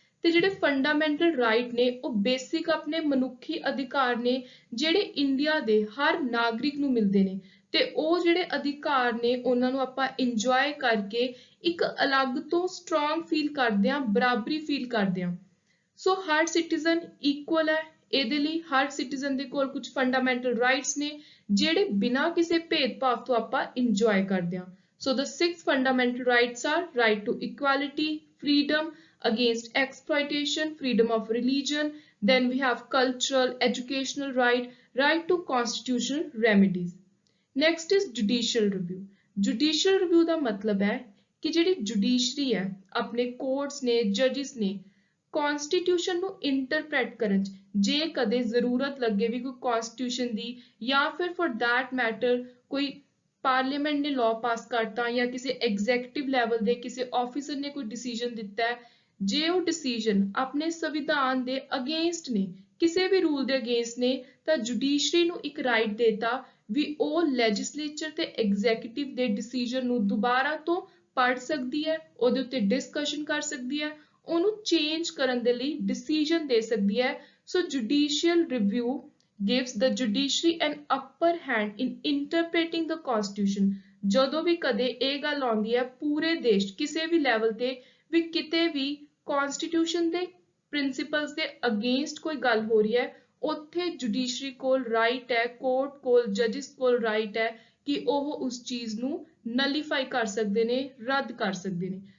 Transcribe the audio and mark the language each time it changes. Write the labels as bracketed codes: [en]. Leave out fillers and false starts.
[pa] ਤੇ ਜਿਹੜੇ fundamental right ਨੇ ਉਹ ਬੇਸਿਕ ਆਪਣੇ ਮਨੁੱਖੀ ਅਧਿਕਾਰ ਨੇ ਜਿਹੜੇ ਇੰਡੀਆ ਦੇ ਹਰ ਨਾਗਰਿਕ ਨੂੰ ਮਿਲਦੇ ਨੇ, ਤੇ ਉਹ ਜਿਹੜੇ ਅਧਿਕਾਰ ਨੇ ਉਹਨਾਂ ਨੂੰ ਆਪਾਂ ਇੰਜੋਏ ਕਰਕੇ ਇੱਕ ਅਲੱਗ ਤੋਂ ਸਟਰੋਂਗ ਫੀਲ ਕਰਦੇ ਹਾਂ, ਬਰਾਬਰੀ ਫੀਲ ਕਰਦੇ ਹਾਂ। ਸੋ ਹਰ ਸਿਟੀਜ਼ਨ ਇਕੁਅਲ ਹੈ, ਇਹਦੇ ਲਈ ਹਰ ਸਿਟੀਜ਼ਨ ਦੇ ਕੋਲ ਕੁਝ ਫੰਡਾਮੈਂਟਲ ਰਾਈਟਸ ਨੇ ਜਿਹੜੇ ਬਿਨਾਂ ਕਿਸੇ ਭੇਦਭਾਵ ਤੋਂ ਆਪਾਂ ਇੰਜੋਏ ਕਰਦੇ ਹਾਂ। [en] So the 6 fundamental rights are right to equality, freedom against exploitation, freedom of religion, then we have cultural, educational right, right to constitutional remedies. Next is judicial review. [pa] Judicial review ਦਾ ਮਤਲਬ ਹੈ ਕਿ ਜਿਹੜੀ ਜੁਡੀਸ਼ਰੀ ਹੈ, ਆਪਣੇ ਕੋਰਟਸ ਨੇ, ਜੱਜਿਸ ਨੇ, ਕਨਸਟੀਟਿਊਸ਼ਨ ਨੂੰ ਇੰਟਰਪ੍ਰੈਟ ਕਰਨ 'ਚ ਜੇ ਕਦੇ ਜ਼ਰੂਰਤ ਲੱਗੇ ਵੀ ਕੋਈ ਕਨਸਟੀਟਿਊਸ਼ਨ ਦੀ, ਜਾਂ ਫਿਰ [en] for that matter [pa] ਕੋਈ ਪਾਰਲੀਮੈਂਟ ਨੇ ਲਾਅ ਪਾਸ ਕਰਤਾ ਜਾਂ ਕਿਸੇ ਐਗਜ਼ੈਕਟਿਵ ਲੈਵਲ ਦੇ ਕਿਸੇ ਆਫੀਸਰ ਨੇ ਕੋਈ ਡਿਸੀਜਨ ਦਿੱਤਾ ਹੈ, ਜੇ ਉਹ ਡਿਸੀਜਨ ਆਪਣੇ ਸੰਵਿਧਾਨ ਦੇ ਅਗੇਂਸਟ ਨੇ, ਕਿਸੇ ਵੀ ਰੂਲ ਦੇ ਅਗੇਂਸਟ ਨੇ, ਤਾਂ ਜੁਡੀਸ਼ਰੀ ਨੂੰ ਇੱਕ ਰਾਈਟ ਦੇਤਾ ਵੀ ਉਹ ਲੈਜਿਸਲੇਚਰ ਤੇ ਐਗਜ਼ੈਕਟਿਵ ਦੇ ਡਿਸੀਜਨ ਨੂੰ ਦੁਬਾਰਾ ਤੋਂ ਪੜ੍ਹ ਸਕਦੀ ਹੈ, ਉਹਦੇ ਉੱਤੇ ਡਿਸਕਸ਼ਨ ਕਰ ਸਕਦੀ ਹੈ, ਉਹਨੂੰ ਚੇਂਜ ਕਰਨ ਦੇ ਲਈ ਡਿਸੀਜਨ ਦੇ ਸਕਦੀ ਹੈ। [en] So judicial review gives the judiciary an upper hand in interpreting the constitution। [pa] ਜਦੋਂ ਵੀ ਕਦੇ ਇਹ ਗੱਲ ਆਉਂਦੀ ਹੈ ਪੂਰੇ ਦੇਸ਼ ਕਿਸੇ ਵੀ ਲੈਵਲ ਤੇ ਵੀ ਕਿਤੇ ਵੀ ਕਨਸਟੀਟਿਊਸ਼ਨ ਦੇ ਪ੍ਰਿੰਸੀਪਲਸ ਦੇ ਅਗੇਂਸਟ ਕੋਈ ਗੱਲ ਹੋ ਰਹੀ ਹੈ, ਉੱਥੇ ਜੁਡੀਸ਼ਰੀ ਕੋਲ ਰਾਈਟ ਹੈ, ਕੋਰਟ ਕੋਲ, ਜੱਜਿਸ ਕੋਲ ਰਾਈਟ ਹੈ ਕਿ ਉਹ ਉਸ ਚੀਜ਼ ਨੂੰ ਨਲੀਫਾਈ ਕਰ ਸਕਦੇ ਨੇ, ਰੱਦ ਕਰ ਸਕਦੇ ਨੇ।